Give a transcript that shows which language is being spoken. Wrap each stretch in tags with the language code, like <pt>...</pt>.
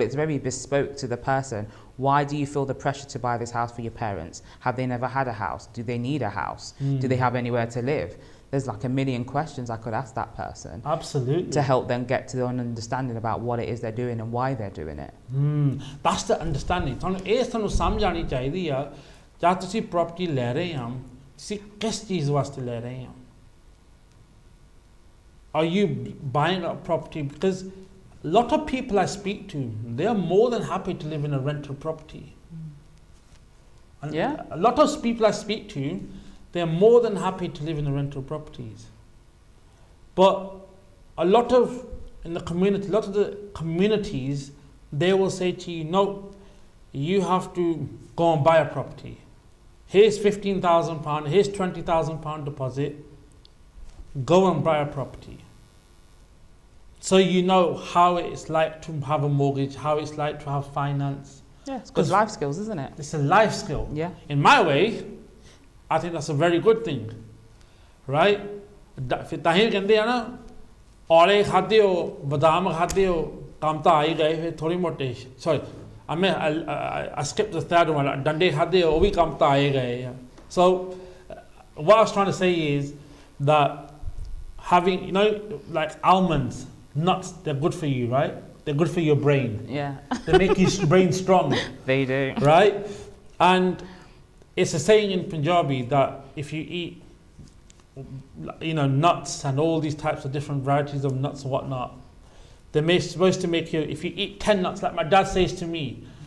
<en>It's very bespoke to the person. Why do you feel the pressure to buy this house for your parents? Have they never had a house? Do they need a house? Do they have anywhere to live? There's like a million questions I could ask that person. Absolutely. To help them get to an understanding about what it is they're doing and why they're doing it. That's the understanding.</en> <pa>ਤੁਹਾਨੂੰ ਸਮਝ ਆਣੀ ਚਾਹੀਦੀ ਆ ਜਦ ਤੁਸੀਂ property ਲੈ ਰਹੇ ਹੋ ਤੁਸੀਂ ਕਿਸ ਚੀਜ਼ ਵਾਸਤੇ ਲੈ ਰਹੇ ਹੋ</pa> <en>Are you buying a property? Because a lot of people I speak to, they are more than happy to live in a rental property. And a lot of people I speak to, they are more than happy to live in the rental properties. But a lot of the communities, they will say to you, no, you have to go and buy a property. Here's £15,000, here's £20,000 deposit. Go and buy a property. So you know how it's like to have a mortgage, how it's like to have finance. Yeah, it's good life skills, isn't it? It's a life skill. Yeah. In my way, I think that's a very good thing. Right?</en> <pa>ਤਾਂ ਹੀ ਕਹਿੰਦੇ ਆ ਨਾ ਔਲੇ ਖਾਦੇ ਹੋ ਬਦਾਮ ਖਾਦੇ ਹੋ ਕੰਮ ਤਾਂ ਆ ਹੀ ਗਏ ਫਿਰ ਥੋੜੀ ਮੋਟੇ</pa> <en>sorry I skipped the third one</en> <pa>ਡੰਡੇ ਖਾਦੇ ਹੋ ਉਹ ਵੀ ਕੰਮ ਤਾਂ ਆ ਹੀ ਗਏ ਆ</pa> <en>so what I was trying to say is that having, you know, like almonds, nuts, they're good for you, right? They're good for your brain. Yeah. They make your brain strong. They do. Right? And it's a saying in Punjabi that if you eat, you know, nuts and all these types of different varieties of nuts and whatnot, they're supposed to make you, if you eat 10 nuts, like my dad says to me,</en>